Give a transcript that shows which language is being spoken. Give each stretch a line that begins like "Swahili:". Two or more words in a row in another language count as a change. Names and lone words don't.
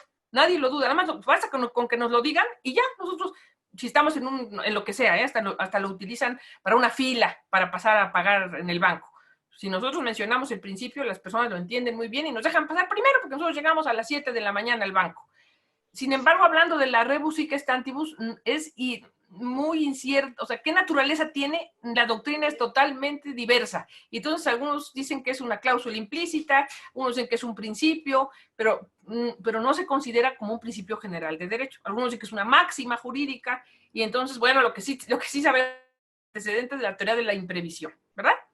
Spanish: Nadie lo duda, nada más basta con que nos lo digan y ya nosotros, si estamos en lo que sea, hasta lo utilizan para una fila, para pasar a pagar en el banco. Si nosotros mencionamos el principio, las personas lo entienden muy bien y nos dejan pasar primero porque nosotros llegamos a las 7 de la mañana al banco. Sin embargo, hablando de la
Latin: rebus sic stantibus,
Spanish: es muy incierto, o sea, ¿qué naturaleza tiene? La doctrina es totalmente diversa. Y entonces algunos dicen que es una cláusula implícita, unos dicen que es un principio, pero no se considera como un principio general de derecho. Algunos dicen que es una máxima jurídica, y entonces, bueno, lo que sí sabemos antecedentes de la teoría de la imprevisión, ¿verdad?